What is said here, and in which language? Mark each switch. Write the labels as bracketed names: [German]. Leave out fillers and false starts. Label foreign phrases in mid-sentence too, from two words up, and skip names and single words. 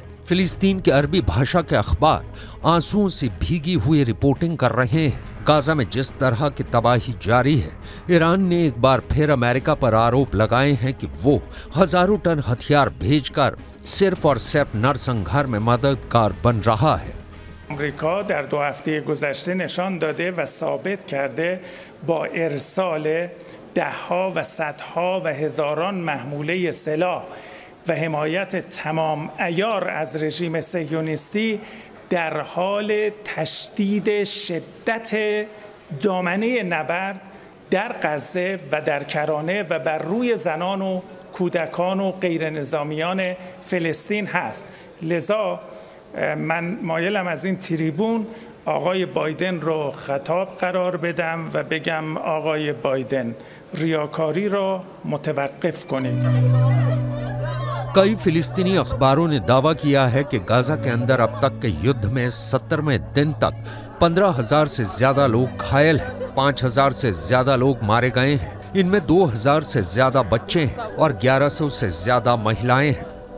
[Hindi] फिलिस्तीन के अरबी भाषा के अखबार आंसुओं से भीगी हुई रिपोर्टिंग कर रहे हैं। गाजा में जिस तरह की तबाही जारी है, ईरान ने एक बार फिर अमेरिका पर आरोप लगाए हैं कि वो हजारों टन हथियार भेजकर सिर्फ और सिर्फ नरसंहार में मददगार बन रहा है। [Persian] آمریکا در 2 هفته گذشته نشان داده و ثابت کرده با ارسال ده‌ها و صدها و هزاران محموله سلاح و حمایت تمام عیار از رژیم صهیونیستی در حال تشدید شدت دامنه نبرد در غزه و در کرانه و بر روی زنان و کودکان و غیر نظامیان فلسطین هست. لذا من مایلم از این تریبون آقای بایدن رو خطاب قرار بدم و بگم آقای بایدن ریاکاری را متوقف کنید. [Hindi] कई फिलिस्तीनी अखबारों ने दावा किया है कि गाजा के अंदर अब तक के युद्ध में 70वें दिन तक 15,000 से ज्यादा लोग घायल हैं, 5,000 से ज्यादा लोग मारे गए हैं। इनमें 2,000 से ज्यादा बच्चे हैं और 1,100 से ज्यादा महिलाएं हैं।